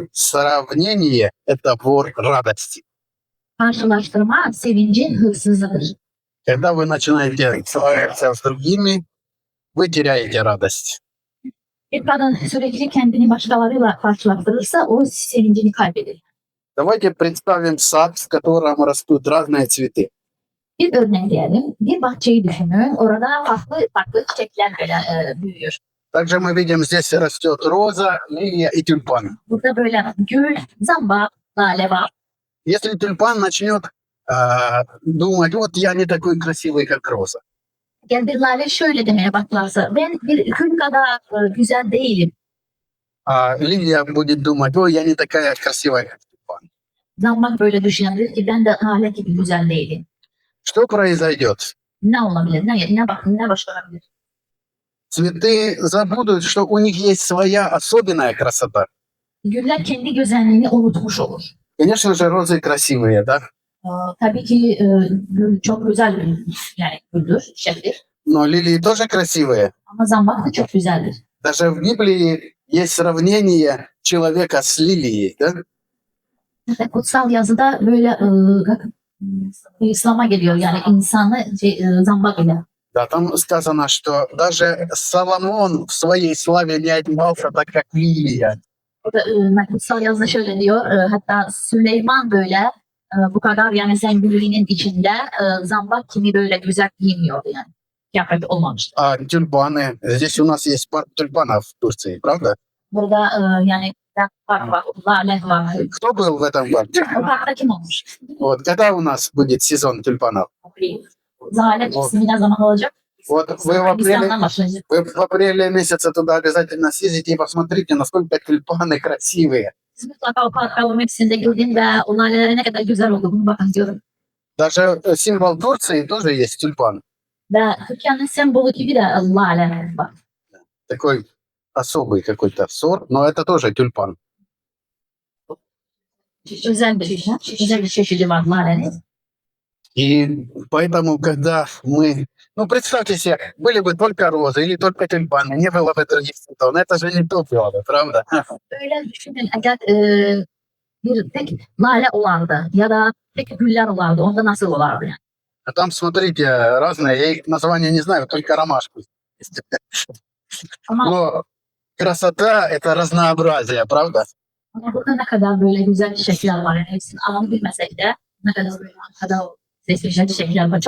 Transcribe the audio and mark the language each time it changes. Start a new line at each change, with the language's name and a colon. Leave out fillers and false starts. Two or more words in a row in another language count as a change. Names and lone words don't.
Russian: Сравнение – это вор радости.
Turkish: Karşılaştırma sevincin hırsızıdır.
Russian: Когда вы начинаете сравниваться с другими, вы теряете радость.
Turkish: Bir kadın sürekli kendini başkalarıyla karşılaştırırsa o sevincini kaybeder.
Russian: Давайте представим сад, в котором растут разные цветы.
Turkish: Bir örnek diyelim. Bir bahçeyi düşünün. Orada farklı çiçekler böyle büyüyor.
Russian: Также мы видим, здесь растет роза, лилия и тюльпан.
Turkish: Burada böyle gül, zambak, lale var.
Russian: Если тюльпан начнет думать: вот я не такой красивый, как роза,
Turkish: Gel bir lale şöyle demeye başlarsa ben bir gül kadar güzel değilim.
Russian: а лилия будет думать: ой, я не такая красивая, как тюльпан.
Turkish: Zambak böyle düşünebilir ki ben de lale gibi güzel değilim.
Russian: Что произойдет?
Turkish: Ne olabilir? Ne başarabilir?
Russian: Цветы забудут, что у них есть своя особенная красота.
Turkish: Güller kendi güzelliğini unutmuş olur.
Russian: Конечно же, розы красивые, да?
Turkish: Tabii ki gül çok güzel bir yani güldür, çiçektir.
Russian: Но лилии тоже красивые.
Turkish: Ama zambak da çok güzeldir.
Russian: Даже в Библии есть сравнение человека с лилией, да?
Turkish: Ve kutsal yazıda böyle İslam'a geliyor yani insanı zambak ile.
Russian: Да, там сказано, что даже Соломон в своей славе не одевался так, как лилия.
Turkish: Burada kutsal yazıda şöyle diyor, hatta Süleyman böyle bu kadar yani zenginliğinin içinde zambak kimi böyle güzel giymiyordu yani. Kıyafet olmamıştı.
Russian: А тюльпаны, здесь у нас есть парк тюльпанов в Турции, правда?
Turkish: Burada yani park var, lale var.
Russian: Кто был в этом парке?
Turkish: O parkta kim olmuş?
Russian: Вот когда у нас будет сезон тюльпанов?
Turkish: Lale mevsimi ne zaman olacak?
Russian: Вот
Turkish: Nisan'dan başlayacak.
Russian: вы в апреле месяце туда обязательно съездите и посмотрите, насколько тюльпаны красивые.
Turkish: Siz mutlaka o parka o mevsimde gidin ve o laleler ne kadar güzel olduğunu bakın diyorum.
Russian: Даже символ Турции тоже есть тюльпан.
Turkish: Ve Türkiye'nin sembolü gibi de lale var.
Russian: Такой особый какой-то сорт, но это тоже тюльпан.
Turkish: Özel bir çeşidi var lalenin.
Russian: И поэтому, когда мы... Ну, представьте себе, были бы только розы или только тюльпаны, не было бы других цветов. Но это же не то было бы, правда?
Turkish: Öyle düşünün eğer bir tek lale olardı ya da tek güller olardı onda nasıl olardı yani?
Russian: А там, смотрите, разные. Я их названия не знаю, только ромашку.
Turkish: Ama,
Russian: Но красота – это разнообразие, правда?
Turkish: ama burada ne kadar böyle güzel çiçekler var yani hepsini adını bilmesek de ne kadar böyle ne kadar seçmişler çiçekler var.